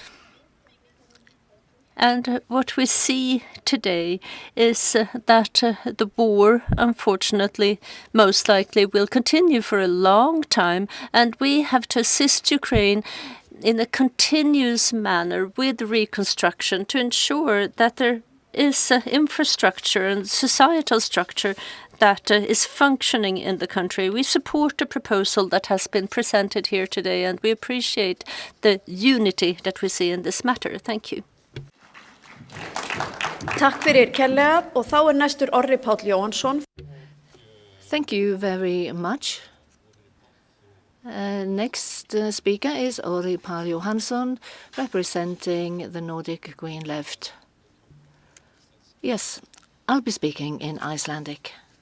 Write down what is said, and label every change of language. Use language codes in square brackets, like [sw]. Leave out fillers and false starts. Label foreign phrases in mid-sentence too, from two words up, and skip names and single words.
[en] And what we see today is that the war, unfortunately, most likely will continue for a long time, and we have to assist Ukraine in a continuous manner with reconstruction to ensure that there is infrastructure and societal structure that is functioning in the country. We support the proposal that has been presented here today, and we appreciate the unity that we see in this matter. Thank you. [is] Takk fyrir kærlega og þá næstur Orri Páll Jóhannsson. [en] Thank you very much. Next speaker is Orri Páll Jóhannsson, representing the Nordic Green Left. Yes, I'll be speaking in Icelandic.